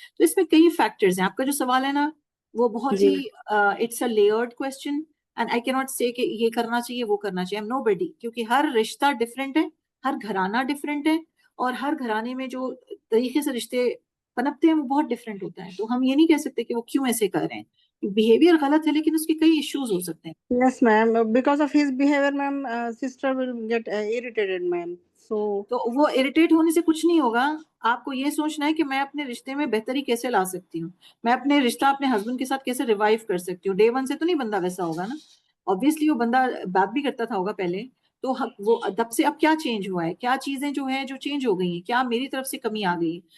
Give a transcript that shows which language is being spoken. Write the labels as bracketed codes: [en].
[ur] تو اس میں کئی فیکٹرز ہیں. آپ کا جو سوال ہے نا وہ بہت ہی [en] it's a layered question, and I can not say [ur] کہ یہ کرنا چاہیے وہ کرنا چاہیے. [en] no buddy, [ur] کیونکہ ہر رشتہ ڈفرینٹ ہے, ہر گھرانہ ڈفرینٹ ہے, اور ہر گھرانے میں جو طریقے سے رشتے پنپتے ہیں وہ بہت ڈفرینٹ ہوتا ہے. تو ہم یہ نہیں کہہ سکتے کہ وہ کیوں ایسے کر رہے ہیں. بیہیویئر غلط ہے, لیکن اس کے کئی ایشوز ہو سکتے ہیں. [en] Yes ma'am, because of his behavior ma'am, sister will get irritated ma'am. [ur] تو وہ اریٹیٹ ہونے سے کچھ نہیں ہوگا. آپ کو یہ سوچنا ہے کہ میں اپنے رشتے میں بہتری کیسے لا سکتی ہوں, میں اپنے رشتہ اپنے ہسبینڈ کے ساتھ کیسے ریوائیو کر سکتی ہوں. ڈے ون سے تو نہیں بندہ ویسا ہوگا نا, obviously وہ بندہ بات بھی کرتا تھا ہوگا پہلے, تو وہ تب سے اب کیا چینج ہوا ہے, کیا چیزیں جو ہیں جو چینج ہو گئی ہیں, کیا میری طرف سے کمی آ گئی ہے.